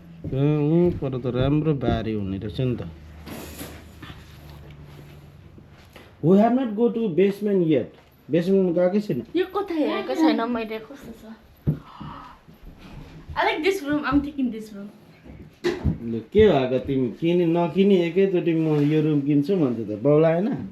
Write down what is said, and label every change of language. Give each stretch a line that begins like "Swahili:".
Nepali: तर त राम्रो बारी हुने रहेछ नि त.
English: We have not go to basement yet.
Nepali: Basement मा गएकै छैन. यो कोठा हेरेको छैन मैले कस्तो छ.
English: I like this room. I'm taking this room.
Nepali: ल के भएको तिमी नकिनी एकैचोटि म यो रुम किन्छु भन्दै त बौलाएन.